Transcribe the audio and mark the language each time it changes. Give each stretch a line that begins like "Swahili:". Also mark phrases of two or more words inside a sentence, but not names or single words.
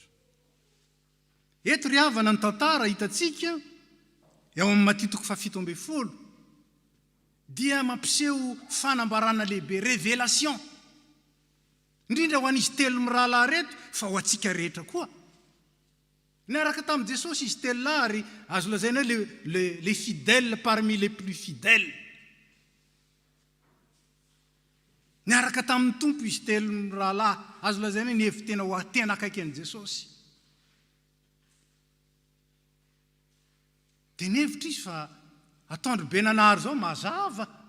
Malagasy: Eto ry havana ny tantara hitantsika eo amin'ny Matitoko 7:70 dia mampiseho fanambarana lehibe, révélation, indrindra ho an'izy telo mirahalahy reto, fa ho antsika rehetra koa. Niaraka tamin'i Jesosy izy telo lahy, ary azo lazaina hoe
French: les fidèles parmi les plus fidèles.
Malagasy: Niaraka tamin'ny tompo izy telo mirahalahy, azo lazaina hoe nihevi tena ho tena akaiky an'i Jesosy. Dia nihevitra izy fa atondro benanary zao mazava.